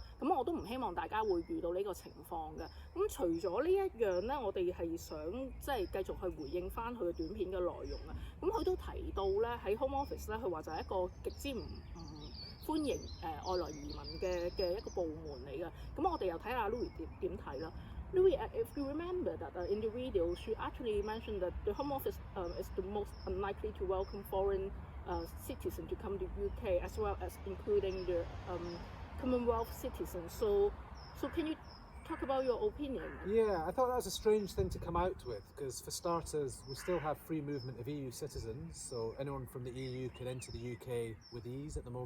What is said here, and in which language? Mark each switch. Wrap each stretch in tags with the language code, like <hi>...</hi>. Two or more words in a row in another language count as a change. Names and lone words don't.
<yue>咁我都唔希望大家會遇到呢個情況嘅。咁除咗呢一樣咧，我哋係想即係繼續去回應翻佢嘅短片嘅內容啊。咁佢都提到咧喺 Home Office 咧，佢話就係一個極之唔歡迎外來移民嘅一個部門嚟嘅。咁我哋又睇下 Louis 點睇啦。</yue> <en>Louis, if you remember that in the video, she actually mentioned that the Home Office is the most unlikely to welcome foreign citizens to come to UK, as well as including the Commonwealth citizens. So can you talk about your opinion? Yeah, I thought that was a strange thing to come out with because, for starters, we still have free movement of EU citizens, so anyone from the EU can enter the UK with ease at the moment.</en>